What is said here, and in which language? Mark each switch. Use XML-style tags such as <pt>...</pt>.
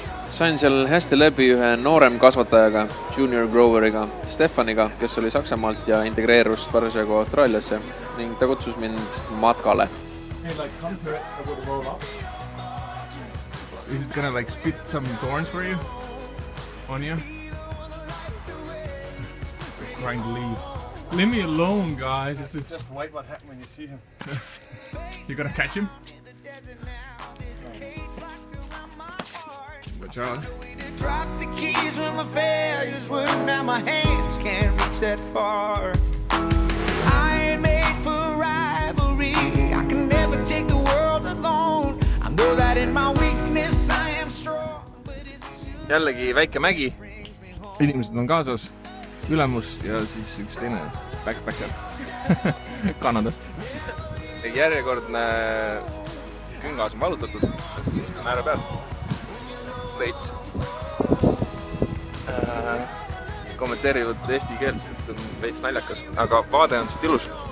<et>Sain seal hästi läbi ühe noorem kasvatajaga, junior groweriga, Stefaniga, kes oli Saksamaalt ja integreerus parasjagu Austraaliasse ning ta kutsus mind matkale.</et> <en>Hey, like come to it, I will roll up. Is it gonna like spit some thorns for you? On you? They're trying to leave. Leave me alone, guys. It's Just wait what happens when you see him. You gonna catch him? Watch out. Drop the keys when my failures were. Now my hands can't reach that far. I ain't made for rivalry. I can never take the world alone. I know that in my weakness I am strong.</en> <et>Jällegi väike mägi. Inimesed on kaasas, ülemus ja siis üks teine backpacker Kanadast. Järjekordne küngas on valutatud, siis istun ääre peal. Veits kommenteerivad eesti keelt, et on veits naljakas, aga vaade on siit ilus.</et>